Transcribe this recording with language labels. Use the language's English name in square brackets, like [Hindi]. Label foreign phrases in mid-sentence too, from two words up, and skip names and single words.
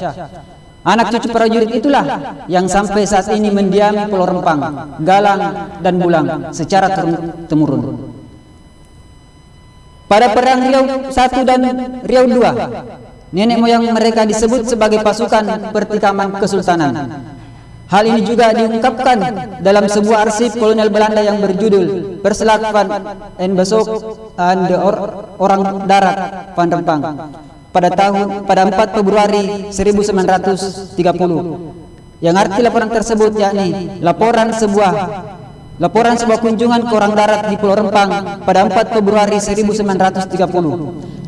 [Indonesian] Anak cucu prajurit itulah yang sampai saat ini mendiami Pulau Rempang, Galang dan Bulang secara turun-temurun. Pada Perang Riau I dan Riau II, nenek moyang mereka disebut sebagai pasukan pertikaman kesultanan. Hal ini juga diungkapkan dalam sebuah arsip kolonial Belanda yang berjudul Verslag van en Bezoek aan de Orang Darat van Rempang pada 4 Februari 1930, yang arti laporan tersebut yakni laporan sebuah kunjungan ke orang darat di Pulau Rempang pada 4 Februari 1930.